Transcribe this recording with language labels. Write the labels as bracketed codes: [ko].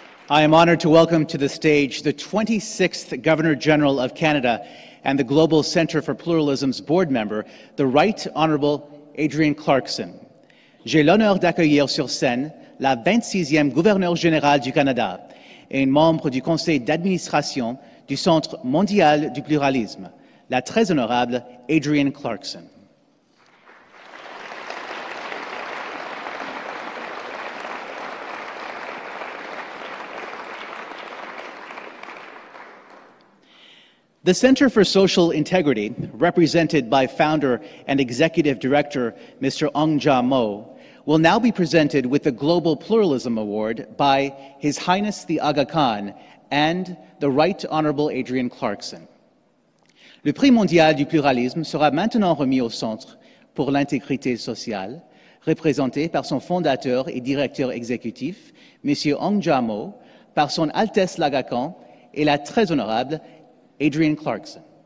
[en] I am honored to welcome to the stage the 26th Governor General of Canada and the Global Centre for Pluralism's board member, the Right Honourable Adrienne Clarkson. [fr] J'ai l'honneur d'accueillir sur scène la 26e gouverneure générale du Canada et membre du conseil d'administration du Centre mondial du pluralisme, la très honorable Adrienne Clarkson. [en] The Center for Social Integrity, represented by founder and executive director Mr. Ong Ja Mo, will now be presented with the Global Pluralism Award by His Highness the Aga Khan and the Right Honorable Adrian Clarkson. [fr] Le Prix mondial du pluralisme sera maintenant remis au Centre pour l'intégrité sociale, représenté par son fondateur et directeur exécutif, M. Ong Ja Mo, par son Altesse l'Aga Khan et la très honorable Adrian Clarkson.